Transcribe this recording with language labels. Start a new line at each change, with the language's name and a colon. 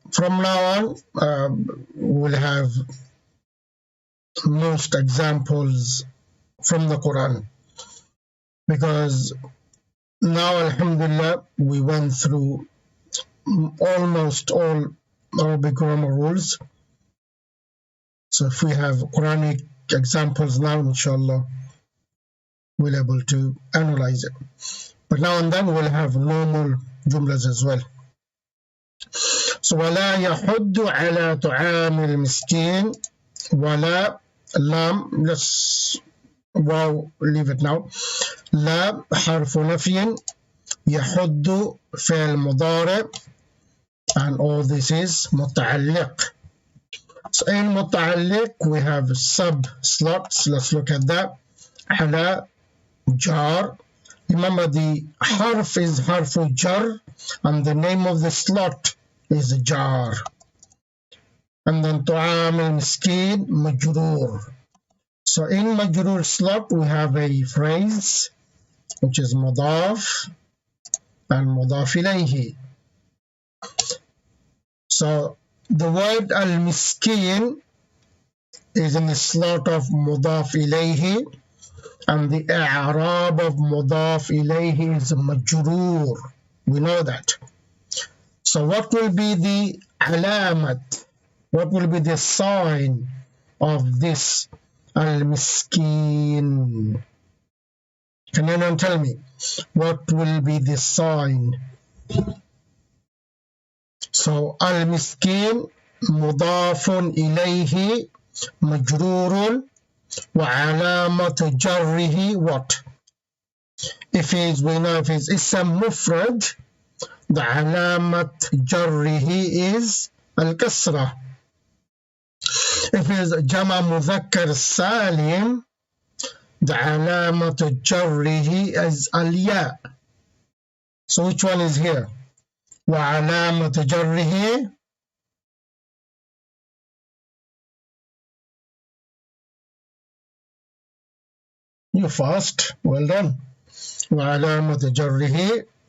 English: From now on, we'll have most examples from the Quran, because now alhamdulillah we went through almost all Arabic grammar rules. So if we have Quranic examples now, inshallah we'll be able to analyze it. But now and then we'll have normal jumlas as well. So
Arabic: ولا يحض على طعام المسكين.
English: ولا لام, let's wow, leave it now.
Arabic: لا حرف نفي, يحض فعل مضارع,
English: and all this is
Arabic: متعلق.
English: So in متعلق we have sub slots. Let's look at that. على jar. Remember the harf is harf jar and the name of the slot is jar. And then
Arabic: طعام المسكين مجرور.
English: So in majrur slot we have a phrase which is مضاف and مضاف إليه. So the word al-miskin is in the slot of مضاف إليه, and the i'rab of مضاف إليه is majrur. We know that. So what will be the alamat? What will be the sign of this al-miskin? Can anyone tell me what will be the sign? So
Arabic: al-miskin مضاف إليه مجرور وعلامة جره
English: what? If it's, we know if it's اسم مفرد, the علامة جره is الكسرة. If it's جمع مذكر سالم, the علامة جره is الياء. So which one is here?
Arabic: وعلامة جره
English: You fast, well done.
Arabic: وعلامة جره.